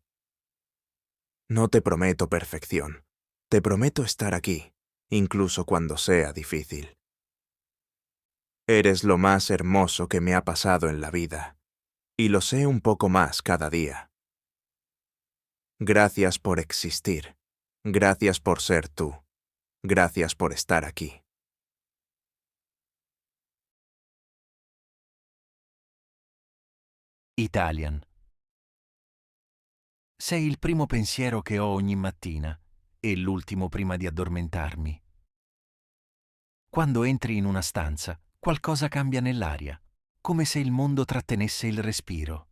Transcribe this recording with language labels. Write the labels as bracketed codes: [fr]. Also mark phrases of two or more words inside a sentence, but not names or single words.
[es] No te prometo perfección, te prometo estar aquí, incluso cuando sea difícil. Eres lo más hermoso que me ha pasado en la vida, y lo sé un poco más cada día. Gracias por existir, gracias por ser tú, gracias por estar aquí. Italian. [it] Sei il primo pensiero che ho ogni mattina e l'ultimo prima di addormentarmi. Quando entri in una stanza, qualcosa cambia nell'aria, come se il mondo trattenesse il respiro.